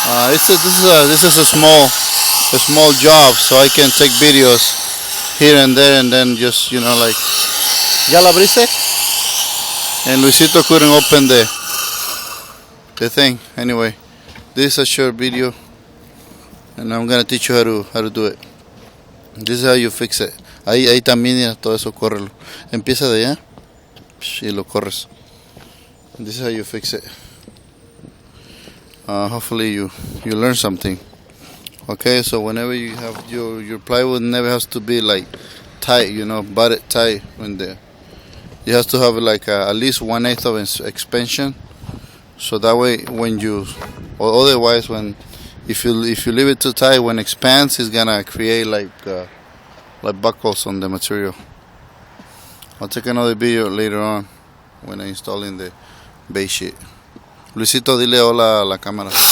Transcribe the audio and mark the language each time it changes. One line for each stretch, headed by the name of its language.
English: This is a small job, so I can take videos here and there, and then just like.
Spanish: ¿Ya la abriste?
English: And Luisito couldn't open the thing. Anyway, this is a short video, and I'm gonna teach you how to do it. This is how you fix it.
Spanish: Ahí también, ya, todo eso córrelo. Empieza de allá y lo corres.
English: This is how you fix it. Hopefully you learn something. Okay, so whenever you have your plywood, never has to be like tight, butted tight. You have to have like at least 1/8 of expansion, so that way or otherwise if you leave it too tight, when it expands, it's gonna create like buckles on the material. I'll take another video later on when I'm installing the base sheet.
Spanish: Luisito, dile hola a la cámara.